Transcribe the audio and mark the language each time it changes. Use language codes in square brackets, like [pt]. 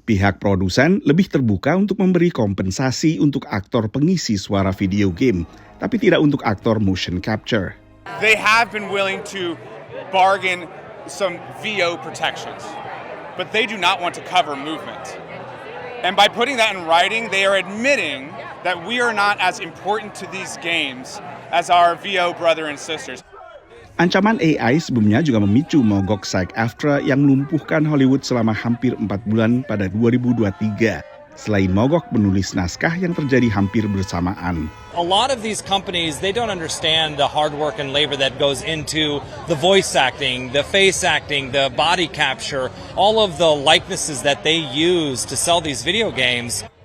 [id] Pihak produsen lebih terbuka untuk memberi kompensasi untuk aktor pengisi suara video game, tapi tidak untuk aktor motion capture. [en] They have been willing to bargain some VO protections, but they do not want to cover movement. And by putting that in writing, they are admitting that we are not as important to these games as our VO brother and sisters. [id] Ancaman AI sebelumnya juga memicu mogok SAG-AFTRA yang melumpuhkan Hollywood selama hampir 4 bulan pada 2023. Selain mogok penulis naskah yang terjadi hampir bersamaan. [en] A lot of these companies, they don't understand the hard work and labor that goes into the voice acting, the face acting, the body capture, all of the likenesses that they use to sell these video games.